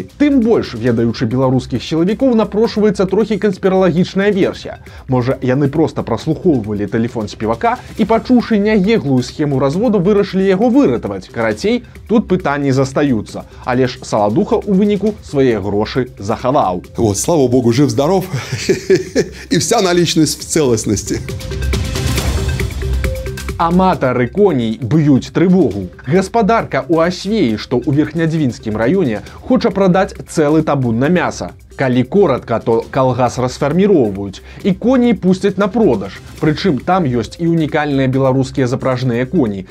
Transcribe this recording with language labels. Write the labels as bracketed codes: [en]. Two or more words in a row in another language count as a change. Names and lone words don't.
[be] Тым больш, ведаючы беларускіх сілавікоў, напрошваецца трохі канспіралагічная версія. Можа, яны проста праслухоўвалі тэлефон спевака і, пачуўшы нягеглую схему разводу, вырашылі яго выратаваць. Карацей, тут пытанні застаюцца. Але ж Саладуха у выніку свае грошы захаваў. [ru] Вот, слава богу, жив-здоров и вся наличность в целостности. [be] Аматары коней б'юць трывогу. Гаспадарка ў Асвеі, што ў Верхнядзвінскім раёне, хоча прадаць цэлы табун на мяса. Калі коратка, то калгас расфарміроўваюць і коней пусцяць на продаж. Прычым там ёсць і унікальныя беларускія запражныя коні.